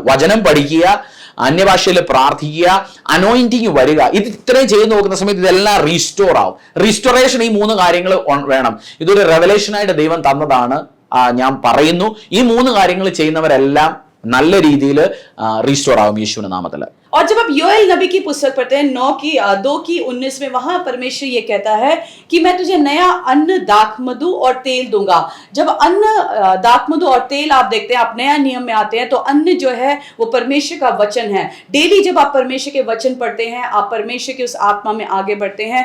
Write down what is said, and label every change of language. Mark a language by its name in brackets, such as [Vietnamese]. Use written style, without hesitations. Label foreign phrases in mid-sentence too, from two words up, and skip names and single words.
[Malayalam] വചനം പഠിക്കുക, അന്യഭാഷയിൽ പ്രാർത്ഥിക്കുക, അനോയിന്റിങ് വരിക. ഇത് ഇത്രയും ചെയ്ത് നോക്കുന്ന സമയത്ത് ഇതെല്ലാം റീസ്റ്റോർ ആവും. റീസ്റ്റോറേഷൻ ഈ മൂന്ന് കാര്യങ്ങൾ വേണം. ഇതൊരു റെവലേഷനായിട്ട് ദൈവം തന്നതാണ്. ഞാൻ പറയുന്നു, ഈ മൂന്ന് കാര്യങ്ങൾ ചെയ്യുന്നവരെല്ലാം നല്ല രീതിയിൽ റീസ്റ്റോർ ആവും യേശുവിന്റെ നാമത്തിൽ. [Hindi] और जब आप योएल नबी की पुस्तक पढ़ते हैं 2:19 में, वहां परमेश्वर ये कहता है कि मैं तुझे नया अन्न, दाखमधु और तेल दूंगा. जब अन्न, दाखमधु और तेल आप देखते हैं, आप नया नियम में आते हैं, तो अन्न जो है वो परमेश्वर का वचन है. डेली जब आप परमेश्वर के वचन पढ़ते हैं, आप परमेश्वर की उस आत्मा में आगे बढ़ते हैं.